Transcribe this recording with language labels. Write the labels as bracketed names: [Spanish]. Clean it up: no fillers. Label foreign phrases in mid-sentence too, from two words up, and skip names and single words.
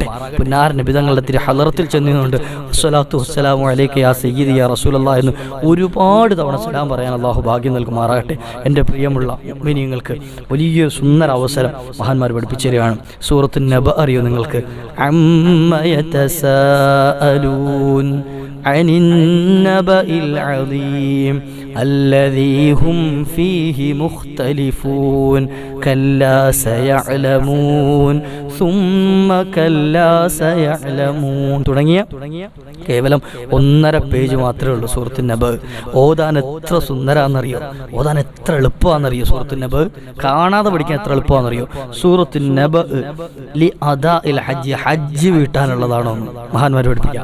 [Malayalam] പുന്നാർ നബി തങ്ങളുടെ തിരു ഹളറത്തിൽ ചെന്നുകൊണ്ട് [Arabic] الصلاة والسلام عليك يا سيدي يا رسول الله [Malayalam] എന്ന് ഒരുപാട് തവണ സലാം പറയാൻ അള്ളാഹു ഭാഗ്യം നൽകുമാറാകട്ടെ. എൻ്റെ പ്രിയമുള്ള മുഅ്മിനീങ്ങൾക്ക് വലിയൊരു സുന്ദര അവസരം മഹാന്മാർ പഠിപ്പിച്ചു തരികയാണ്. സൂറത്തുൻ നബ അറിയോ നിങ്ങൾക്ക്? [Arabic] عم يتساءلون عن النبإ العظيم الذي هم فيه مختلفون كلا سيعلمون ثم كلا سيعلمون [Malayalam] തുടങ്ങിയ കേവലം 1.5 പേജ് മാത്രമേ ഉള്ളൂ സൂറത്തുൻ നബ. ഓതാൻ എത്ര സുന്ദരാന്നറിയോ, ഓതാൻ എത്ര എളുപ്പമാണെന്നറിയോ സൂറത്തുൻ നബ. കാണാതെ പഠിക്കാൻ എത്ര എളുപ്പമാണെന്നറിയോ സൂറത്തുൻ നബ. [Arabic] لأداء الحج, [Malayalam] ഹജ്ജ് വീട്ടാനുള്ളതാണോ മഹാന്മാർ പഠിപ്പിക്കുക.